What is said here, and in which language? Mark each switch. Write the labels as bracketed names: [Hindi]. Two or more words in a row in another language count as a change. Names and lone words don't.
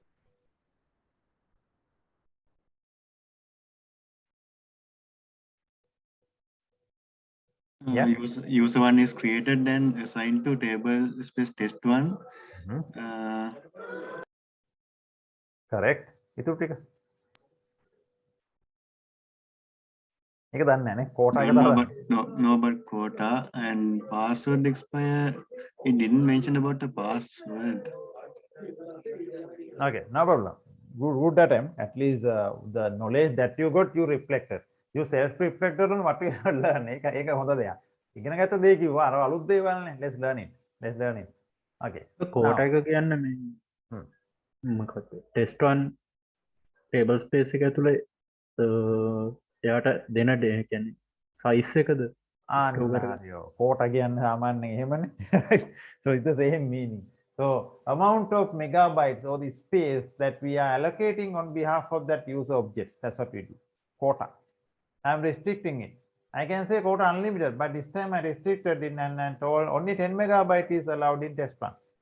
[English] Yeah. User one is created and assigned to table space test1. Correct. itu ටික. [Sinhala] ඒක දන්නේ නැහැ නේ. quota එක දාලා. [English] No, but quota and password expire. It didn't mention about the password. Okay, no problem. Good attempt. At least the knowledge that you got, you reflected. You self-reflected on what you learned. [Sinhala] ඒක හොඳ දෙයක්. ඉගෙන ගත්ත දේ කිව්වා අර අලුත් දේවල්නේ. [English] Let's learn it. Okay. [Sinhala] කෝට එක කියන්නේ මේ මොකක්ද? test1 [English] table space [Sinhala] එක ඇතුලේ එයාට දෙන කියන්නේ size එකද? quota කියන්නේ සාමාන්‍යයෙන් එහෙමනේ. [English] So it's the same meaning. So amount of megabytes or the space that we are allocating on behalf of that user objects, that's what we do. Quota. I'm restricting it. I can say quota unlimited, but this time I restricted it and told only 10 megabytes is allowed in test1.